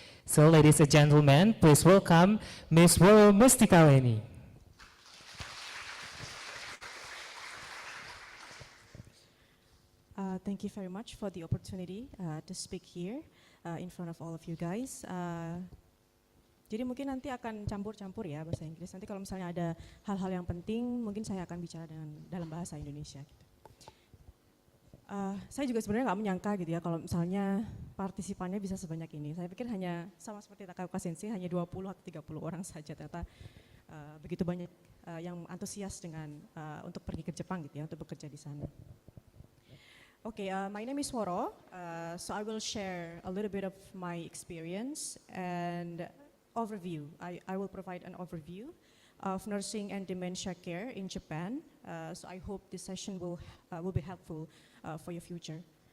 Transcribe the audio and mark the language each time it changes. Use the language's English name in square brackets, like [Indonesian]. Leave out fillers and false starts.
[English] So, ladies and gentlemen, please welcome Ms. Woro Mustika. Thank you very much for the opportunity to speak here in front of all of you guys. [Indonesian] Jadi mungkin nanti akan campur-campur ya bahasa Inggris. Nanti kalau misalnya ada hal-hal yang penting, mungkin saya akan bicara dalam bahasa Indonesia. Gitu. Saya juga sebenarnya nggak menyangka gitu ya kalau misalnya partisipannya bisa sebanyak ini. Saya pikir hanya sama seperti Takaoka Sensei hanya 20 atau 30 orang saja. Ternyata begitu banyak yang antusias dengan untuk pergi ke Jepang gitu ya, untuk bekerja di sana. [English] Okay, my name is Woro. So I will share a little bit of my experience and overview. I will provide an overview of nursing and dementia care in Japan. So I hope this session will be helpful for your future.